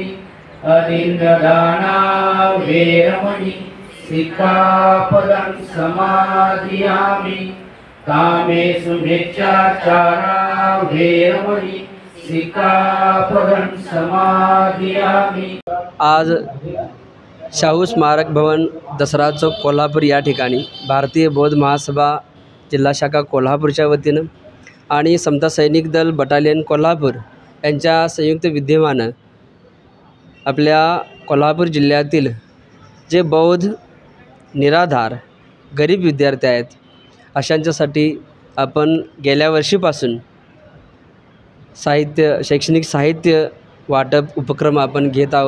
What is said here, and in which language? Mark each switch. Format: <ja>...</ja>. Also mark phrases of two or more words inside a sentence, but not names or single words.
<pi>अदिन्नदाना वेरमणि सिक्खापदं समादियामि. कामेषु मिथ्याचारा वेरमणि सिक्खापदं समादियामि.</pi> <mr>आज शाहू स्मारक भवन दसरा चौक कोल्हापूर या ठिकाणी भारतीय बौद्ध महासभा जिल्हा शाखा कोल्हापूरच्या वतीनं आणि समता सैनिक दल बटालियन कोल्हापूर यांच्या संयुक्त विद्यमानं आपल्या कोल्हापूर जिल्ह्यातील जे बौद्ध निराधार गरीब विद्यार्थी आहेत अशांच्यासाठी आपण गेल्या वर्षीपासून शैक्षणिक साहित्य वाटप उपक्रम आपण घेत आहोत.</mr>